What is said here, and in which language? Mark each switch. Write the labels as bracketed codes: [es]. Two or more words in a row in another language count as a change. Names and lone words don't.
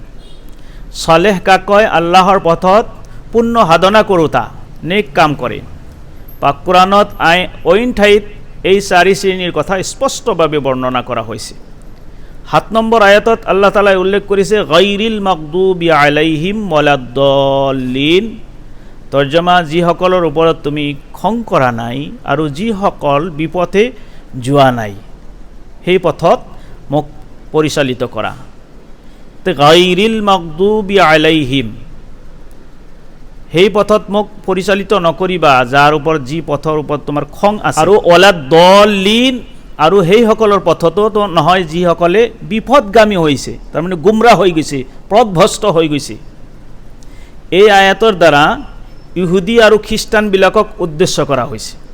[as] সালেহ কাক কয়? আল্লাহৰ পথত পুণ্য সাধনা কৰোঁতা, নেক কাম কৰে। পাক কোৰাণত অইন ঠাইত এই 4 শ্ৰেণীৰ কথা স্পষ্টভাৱে বৰ্ণনা কৰা হৈছে। 7 নম্বৰ আয়াতত [ar] الله تعالى [as] উল্লেখ কৰিছে [ar] غير المغضوب عليهم ولا الضالين. [as] তৰ্জমা, যিসকলৰ ওপৰত তুমি খং কৰা নাই আৰু যিসকল বিপথে যোৱা নাই, সেই পথত মোক পৰিচালিত কৰা। [ar] غير المغضوب عليهم, [as] সেই পথত মোক পৰিচালিত নকৰিবা যাৰ ওপৰত, যি পথৰ ওপৰত তোমাৰ খং আছে। আৰু ওয়ালাদ্দাল্লিন, আৰু সেইসকলৰ পথতো নহয় যিসকলে বিপথগামী হৈছে, তাৰমানে গুমৰাহ হৈ গৈছে, পথভ্ৰষ্ট হৈ গৈছে। এই আয়াতৰ দ্বাৰা ইহুদী আৰু খ্ৰীষ্টানবিলাকক উদ্দেশ্য কৰা হৈছে।